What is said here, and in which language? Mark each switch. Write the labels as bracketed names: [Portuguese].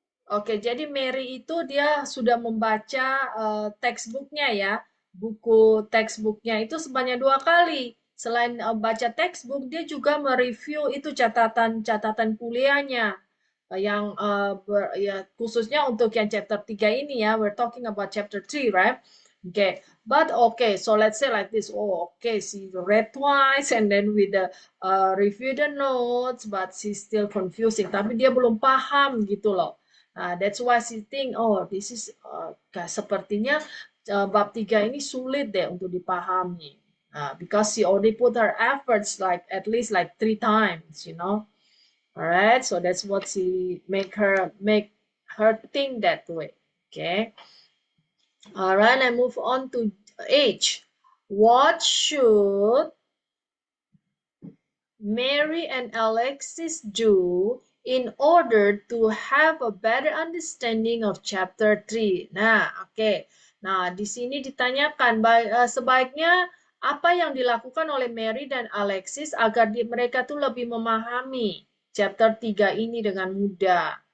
[Indonesian] Oke, jadi Mary itu dia sudah membaca textbooknya ya, buku textbooknya itu sebanyak 2 kali. Selain baca textbook, dia juga mereview itu catatan kuliahnya yang ya khususnya untuk yang chapter 3 ini ya. [English] We're talking about chapter 3, right? Okay, but okay, so let's say like this. Oh, okay, she read twice and then with the review the notes, but she's still confusing. [Indonesian] Tapi dia belum paham gitu loh. [English] That's why she think, oh, this is [Indonesian] sepertinya bab 3 ini sulit deh untuk dipahami. [English] Because she already put her efforts like at least like 3 times, you know. All right, so that's what she make her think that way. Okay. All right, I move on to H. What should Mary and Alexis do in order to have a better understanding of chapter 3? [Indonesian] Nah, oke. Nah, di sini ditanyakan sebaiknya apa yang dilakukan oleh Mary dan Alexis agar mereka tuh lebih memahami chapter 3 ini dengan mudah.